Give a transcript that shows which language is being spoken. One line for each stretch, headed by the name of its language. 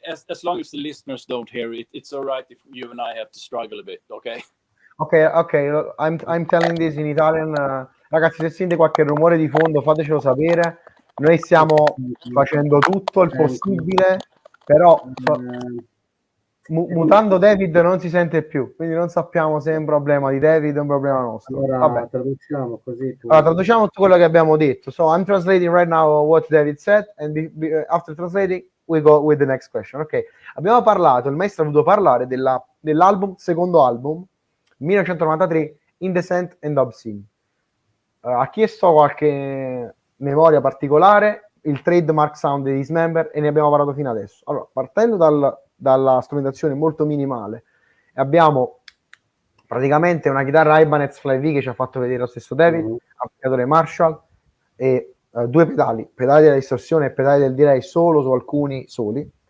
English: as long as the listeners don't hear it, it's all right if you and I have to struggle a bit. Okay. Okay. I'm telling this in Italian.
Italian: Ragazzi, se sente qualche rumore di fondo, fatecelo sapere. Noi stiamo facendo tutto il possibile, però mutando David non si sente più, quindi non sappiamo se è un problema di David o un problema nostro. Allora, traduciamo così. Allora, traduciamo tutto quello che abbiamo detto.
English: So I'm translating right now what David said, and after translating we go with the next question.
Italian: Ok, abbiamo parlato, il maestro ha voluto parlare dell'album, secondo album, 1993, Indecent and Obscene. Ha chiesto qualche memoria particolare, il trademark sound di Dismember, e ne abbiamo parlato fino adesso. Allora, partendo dalla strumentazione molto minimale, abbiamo praticamente una chitarra Ibanez Fly V che ci ha fatto vedere lo stesso David, amplificatore Marshall e due pedali della distorsione e pedali del delay solo su alcuni soli.